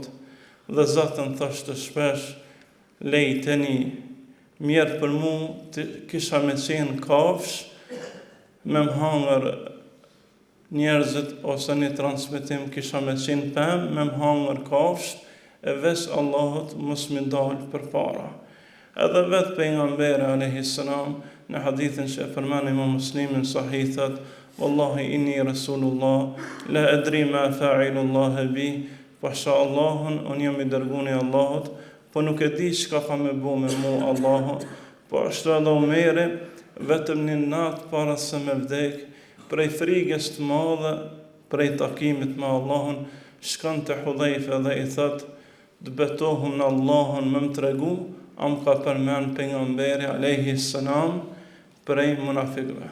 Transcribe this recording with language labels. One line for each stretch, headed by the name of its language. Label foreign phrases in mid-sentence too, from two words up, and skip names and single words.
Albanian: Dhe Zotën thoshte shpesh: "Lejteni, mirë për mu të kisha me qenë kafsh, me më hangër njerëzit, ose një transmitim kisha me qenë pëm, me më hangër kafsh, e veç Allahut mos më dalë për para." Edhe vetë pejgamberi
Arabic: عليه السلام
Albanian: në hadithin që e përmend Imam Muslimin sahih thot:
Arabic: والله إني رسول الله، لا أدري ما فاعل الله بي,
Albanian: pasha Allahun, unë jam i dërguni Allahut, po nuk e di çka ka me bu me mu Allahu, po ashtu edhe Omeri, vetëm një natë para se me vdek, prej frigës të madhe, prej takimit me Allahun, shkon te Hudhaifa dhe i thot, të betohum në Allahun më tregu, am ka përmen pejgamberi
Arabic: عليه السلام
Albanian: prej munafikëve.